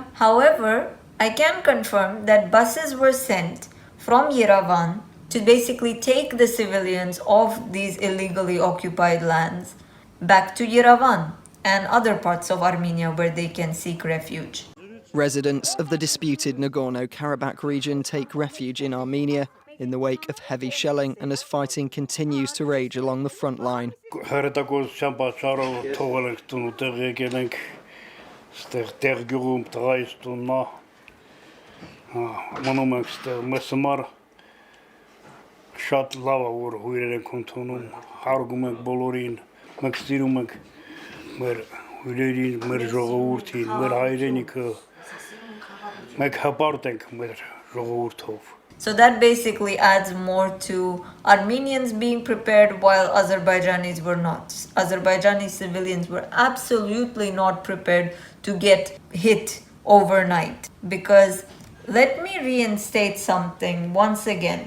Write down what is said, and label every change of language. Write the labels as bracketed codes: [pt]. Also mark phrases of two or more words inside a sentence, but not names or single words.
[en] However, I can confirm that buses were sent from Yerevan to basically take the civilians of these illegally occupied lands back to Yerevan and other parts of Armenia where they can seek refuge. Residents of the disputed Nagorno-Karabakh region take refuge in Armenia in the wake of heavy shelling and as fighting continues to rage along the front line. [hy] Շատ լավ է որ հյուրեր ենք ընդունում, հարգում ենք բոլորին, մենք սիրում ենք մեր հյուրերին, մեր ժողովրդին, մեր հայրենիքը, մենք հպարտ ենք մեր ժողովրդով. [en] So that basically adds more to Armenians being prepared while Azerbaijanis were not. Azerbaijani civilians were absolutely not prepared to get hit overnight. Because let me reinstate something once again.